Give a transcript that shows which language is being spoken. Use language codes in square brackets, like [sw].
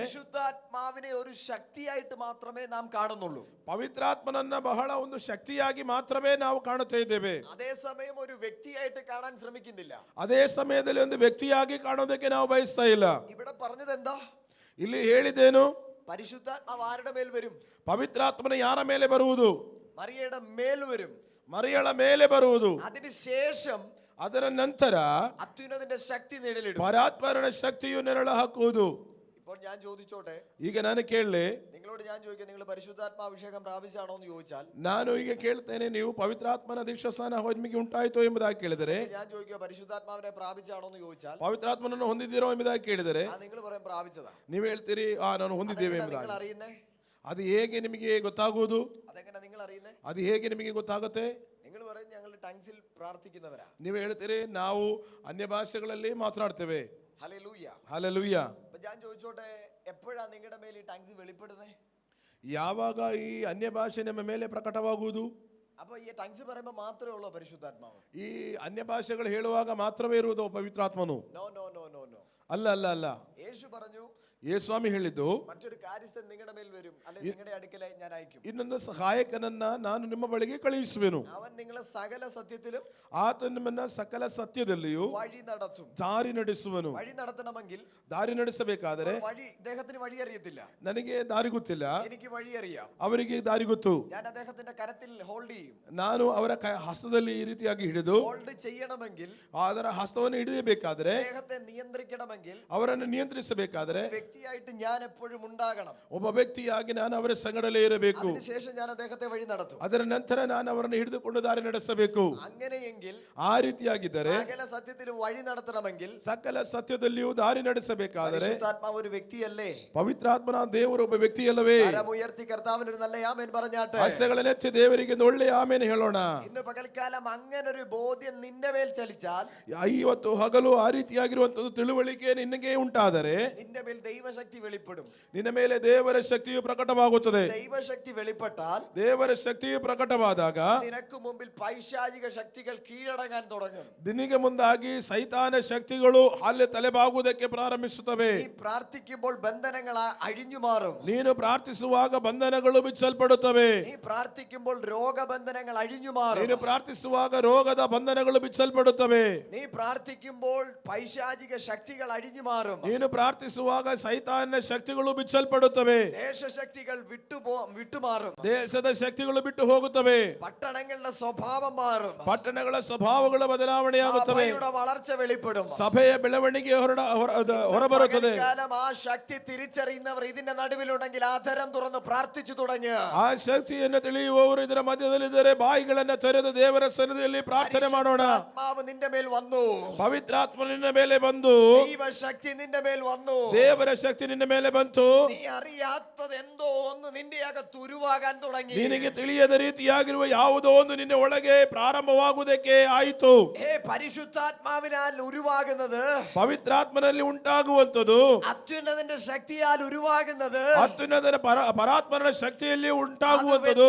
[ml] പരിശുദ്ധാത്മാവിനെ ഒരു ശക്തിയായിട്ട് മാത്രമേ നാം കാണുന്നുള്ളൂ. [kn] ಪವಿತ್ರಾತ್ಮನನ್ನ ಬಹಳ ಒಂದು ಶಕ್ತಿಯಾಗಿ ಮಾತ್ರವೇ ನಾವು ಕಾಣುತ್ತಾ ಇದ್ದೇವೆ. [ml] അതേ സമയം ഒരു വ്യക്തിയായിട്ട് കാണാൻ ശ്രമിക്കുന്നില്ല. [kn] ಅದೇ ಸಮಯದಲ್ಲಿ ಒಂದು ವ್ಯಕ್ತಿಯಾಗಿ ಕಾಣೋದಕ್ಕೆ ನಾವು ಬಯಸ್ತಾ ಇಲ್ಲ. [ml] ഇവിടെ പറഞ്ഞത് എന്താ? [kn] ಇಲ್ಲಿ ಹೇಳಿದ್ದೇನು? [ml] പരിശുദ്ധാത്മാവ് ആരുടെ മേൽ വരും? [kn] ಪವಿತ್ರಾತ್ಮನ ಯಾರ ಮೇಲೆ ಬರುವುದು? [ml] മറിയയുടെ മേൽ വരും. [kn] ಮರಿಯಳ ಮೇಲೆ ಬರುವುದು. [ml] അതിനുശേഷം [kn] ಅದರ ನಂತರ [ml] അത്യുന്നതന്റെ ശക്തി നിഴലിടും. [kn] ಪರಾತ್ಮರನ ಶಕ್ತಿಯು ನೆರಳು ಹಾಕುವುದು. [ml] ഇപ്പോൾ ഞാൻ ചോദിച്ചോട്ടെ, [kn] ಈಗ ನಾನು ಕೇಳಲಿ, [ml] നിങ്ങളോട് ഞാൻ ചോദിക്കാം, നിങ്ങൾ പരിശുദ്ധാത്മാഭിഷേകം പ്രാപിച്ചാണോ എന്ന് ചോദിച്ചാൽ [kn] ನಾನು ಈಗ ಕೇಳ್ತೇನೆ, ನೀವು ಪವಿತ್ರಾತ್ಮನ ದೀಕ್ಷಾಸ್ನಾನ ನಿಮಗೆ ಉಂಟಾಯಿತು ಎಂಬುದಾಗಿ ಕೇಳಿದರೆ, [ml] ഞാൻ ചോദിക്കുക പരിശുദ്ധാത്മാവിനെ പ്രാപിച്ചാണോ എന്ന് ചോദിച്ചാൽ, [kn] ಪವಿತ್ರಾತ್ಮನನ್ನು ಹೊಂದಿದ್ದೀರೋ ಎಂಬುದಾಗಿ ಕೇಳಿದರೆ, [ml] നിങ്ങൾ പറയും പ്രാപിച്ചതാ. [kn] ನೀವು ಹೇಳ್ತೀರಿ ನಾನು ಹೊಂದಿದ್ದೇವೆ [ml] നിങ്ങൾ [kn] ಎಂಬುದಾಗಿ. [ml] അറിയുന്നേ? [kn] ಅದು ಹೇಗೆ ನಿಮಗೆ ಗೊತ್ತಾಗುವುದು? [ml] അതെങ്ങനെ നിങ്ങൾ അറിയുന്നേ? [kn] ಅದು ಹೇಗೆ ನಿಮಗೆ ಗೊತ್ತಾಗುತ್ತೆ? [ml] നിങ്ങൾ പറയും ഞങ്ങൾ ടങ്സിൽ പ്രാർത്ഥിക്കുന്നവരാ. [kn] ನೀವು ಹೇಳ್ತೀರಿ ನಾವು ಅನ್ಯ ಭಾಷೆಗಳಲ್ಲಿ ಮಾತನಾಡ್ತೇವೆ. [ml] ഹല്ലേലൂയ. [kn] ಹಲ್ಲೆಲೂಯಾ. [ml] അപ്പൊ ഞാൻ ചോദിച്ചോട്ടെ, എപ്പോഴാ നിങ്ങളുടെ മേൽ ഈ ടങ്സ് വെളിപ്പെടുന്നേ? [kn] ಯಾವಾಗ ಈ ಅನ್ಯ ಭಾಷೆ ನಮ್ಮ ಮೇಲೆ ಪ್ರಕಟವಾಗುವುದು? [ml] അപ്പൊ ഈ ടങ്സ് പറയുമ്പോൾ മാത്രമേ ഉള്ളൂ പരിശുദ്ധാത്മാവ്? [kn] ಈ ಅನ್ಯ ಭಾಷೆಗಳು ಹೇಳುವಾಗ ಮಾತ್ರವೇ ಇರುವುದು ಪವಿತ್ರಾತ್ಮನು? [en] No no no no no. [kn] ಅಲ್ಲ ಅಲ್ಲ ಅಲ್ಲ. [ml] യേശു പറഞ്ഞു, [kn] ಯೇಸ್ವಾಮಿ ಹೇಳಿದ್ದು, [ml] മറ്റൊരു കാര്യസ്ഥൻ നിങ്ങളുടെ മേൽ വരും, അല്ലെങ്കിൽ നിങ്ങളുടെ അടുക്കലായി ഞാൻ അയക്കും. [kn] ಇನ್ನೊಂದು ಸಹಾಯಕನನ್ನ ನಾನು ನಿಮ್ಮ ಬಳಿಗೆ ಕಳುಹಿಸುವೆನು. [ml] അവൻ നിങ്ങളെ സകല സത്യത്തിലും [kn] ಆತ ನಿಮ್ಮನ್ನ ಸಕಲ ಸತ್ಯದಲ್ಲಿಯೂ [ml] വഴി നടത്തും. [kn] ದಾರಿ ನಡೆಸುವನು. [ml] വഴി നടത്തണമെങ്കിൽ [kn] ದಾರಿ ನಡೆಸಬೇಕಾದರೆ [ml] വഴി ഇദ്ദേഹത്തിന് വഴി അറിയത്തില്ല, [kn] ನನಗೆ ದಾರಿ ಗೊತ್ತಿಲ್ಲ, [ml] എനിക്ക് വഴി അറിയാം. [kn] ಅವರಿಗೆ ದಾರಿ ಗೊತ್ತು. [ml] ഞാൻ അദ്ദേഹത്തിന്റെ കരത്തിൽ ഹോൾഡ് ചെയ്യും. [kn] ನಾನು ಅವರ ಹಸ್ತದಲ್ಲಿ ಈ ರೀತಿಯಾಗಿ ಹಿಡಿದು [ml] ഹോൾഡ് ചെയ്യണമെങ്കിൽ, [kn] ಅದರ ಹಸ್ತವನ್ನು ಹಿಡಿಯಬೇಕಾದರೆ, [ml] അദ്ദേഹത്തെ നിയന്ത്രിക്കണമെങ്കിൽ [kn] ಅವರನ್ನು ನಿಯಂತ್ರಿಸಬೇಕಾದರೆ [ml] വ്യക്തിയായിട്ട് ഞാൻ എപ്പോഴും ഉണ്ടാകണം. [kn] ಒಬ್ಬ ವ್ಯಕ್ತಿಯಾಗಿ ನಾನು ಅವರ ಸಂಗಡಲೇ ಇರಬೇಕು. [ml] അതിനുശേഷം ഞാൻ അദ്ദേഹത്തെ വഴി നടത്തും. [kn] ಅದರ ನಂತರ ನಾನು ಅವರನ್ನು ಹಿಡಿದುಕೊಂಡು ದಾರಿ ನಡೆಸಬೇಕು. [ml] അങ്ങനെയെങ്കിൽ [kn] ಆ ರೀತಿಯಾಗಿದ್ದರೆ, [ml] സകല സത്യത്തിലും വഴി നടത്തണമെങ്കിൽ [kn] ಸಕಲ ಸತ್ಯದಲ್ಲಿಯೂ ದಾರಿ ನಡೆಸಬೇಕಾದರೆ [ml] പരിശുദ്ധാത്മാവ് ഒരു വ്യക്തിയല്ലേ? [kn] ಪವಿತ್ರಾತ್ಮನ ದೇವರು ಒಬ್ಬ ವ್ಯಕ್ತಿಯಲ್ಲವೇ? [ml] കരം ഉയർത്തി കർത്താവിന് ഒരു നല്ല ആമേൻ പറഞ്ഞാട്ടെ. [kn] ಹಸ್ತಗಳನ್ನೆತ್ತಿ ದೇವರಿಗೆ ಒಂದು ಒಳ್ಳೆಯ ಆಮೇಲೆ ಹೇಳೋಣ. [ml] ഇന്ന് പകൽക്കാലം അങ്ങനെ ഒരു ബോധ്യം നിന്റെ മേൽ ചലിച്ചാൽ, [kn] ಇವತ್ತು ಹಗಲು ಆ ರೀತಿಯಾಗಿರುವಂತದ್ದು ತಿಳುವಳಿಕೆ ನಿನಗೆ ಉಂಟಾದರೆ [ml] നിന്റെ മേൽ ദൈവശക്തി വെളിപ്പെടും. [kn] ನಿನ್ನ ಮೇಲೆ ದೇವರ ಶಕ್ತಿಯು ಪ್ರಕಟವಾಗುತ್ತದೆ. [ml] ദൈവശക്തി വെളിപ്പെട്ടാൽ, [kn] ದೇವರ ಶಕ್ತಿಯು ಪ್ರಕಟವಾದಾಗ [ml] നിനക്ക് മുമ്പിൽ പൈശാചിക ശക്തികൾ കീഴടങ്ങാൻ തുടങ്ങും. [kn] ದಿನಿಗೆ ಮುಂದಾಗಿ ಸೈತಾನ ಶಕ್ತಿಗಳು ಅಲ್ಲಿ ತಲೆಬಾಗುವುದಕ್ಕೆ ಪ್ರಾರಂಭಿಸುತ್ತವೆ. [ml] നീ പ്രാർത്ഥിക്കുമ്പോൾ ബന്ധനങ്ങൾ അഴിഞ്ഞു മാറും. [kn] ನೀನು ಪ್ರಾರ್ಥಿಸುವಾಗ ಬಂಧನಗಳು ಬಿಚ್ಚಲ್ಪಡುತ್ತವೆ. [ml] നീ പ്രാർത്ഥിക്കുമ്പോൾ രോഗബന്ധനങ്ങൾ അഴിഞ്ഞു മാറും. [kn] ನೀನು ಪ್ರಾರ್ಥಿಸುವಾಗ ರೋಗದ ಬಂಧನಗಳು ಬಿಚ್ಚಲ್ಪಡುತ್ತವೆ. [ml] നീ പ്രാർത്ഥിക്കുമ്പോൾ പൈശാചിക ശക്തികൾ അഴിഞ്ഞു മാറും. [kn] ನೀನು ಪ್ರಾರ್ಥಿಸುವಾಗ ಸೈತಾನ ಶಕ್ತಿಗಳು ಬಿಚ್ಚಲ್ಪಡುತ್ತವೆ. [ml] ദേശശക്തികൾ വിട്ടുമാറും. [kn] ದೇಶದ ಶಕ್ತಿಗಳು ಬಿಟ್ಟು ಹೋಗುತ್ತವೆ. [ml] പട്ടണങ്ങളുടെ സ്വഭാവം മാറും. [kn] ಪಟ್ಟಣಗಳ ಸ್ವಭಾವಗಳ ಬದಲಾವಣೆಯಾಗುತ್ತವೆ. [ml] സഭയുടെ വളർച്ച വെളിപ്പെടും. [kn] ಸಭೆಯ ಬೆಳವಣಿಗೆ ಹೊರಬರುತ್ತದೆ. [ml] പകൽക്കാലം ആ ശക്തി തിരിച്ചറിയുന്നവർ ഇതിന്റെ നടുവിലുണ്ടെങ്കിൽ ആധരം തുറന്ന് പ്രാർത്ഥിച്ചു തുടങ്ങുക. [kn] ಆ ಶಕ್ತಿಯನ್ನು ತಿಳಿಯುವವರು ಇದರ ಮಧ್ಯದಲ್ಲಿದ್ದರೆ ಬಾಯಿಗಳನ್ನು ತೆರೆದು ದೇವರ ಸನ್ನಿಧಿಯಲ್ಲಿ ಪ್ರಾರ್ಥನೆ ಮಾಡೋಣ. [ml] ആത്മാവ് നിന്റെ മേൽ വന്നു. [kn] ಪವಿತ್ರಾತ್ಮ ನಿನ್ನ ಮೇಲೆ ಬಂದು, [ml] ദൈവശക്തി നിന്റെ മേൽ വന്നു. [kn] ದೇವರ ಶಕ್ತಿ ನಿನ್ನ ಮೇಲೆ ಬಂತು. [ml] നീ അറിയാത്തത് എന്തോ ഒന്ന് നിന്റെ അകത്ത് ഉരുവാകാൻ തുടങ്ങി. [kn] ನಿನಗೆ ತಿಳಿಯದ ರೀತಿಯಾಗಿರುವ ಯಾವುದೋ ಒಂದು ನಿನ್ನ ಒಳಗೆ ಪ್ರಾರಂಭವಾಗುವುದಕ್ಕೆ ಆಯಿತು. [ml] പരിശുദ്ധാത്മാവിനാൽ ഉരുവാകുന്നത്, [kn] ಪವಿತ್ರಾತ್ಮನಲ್ಲಿ ಉಂಟಾಗುವಂತದ್ದು, [ml] അത്യുന്നതന്റെ ശക്തിയാൽ ഉരുവാകുന്നത്, [kn] ಅತ್ಯುನ್ನತನ ಪರಾತ್ಮನ ಶಕ್ತಿಯಲ್ಲಿ ಉಂಟಾಗುವಂತದ್ದು,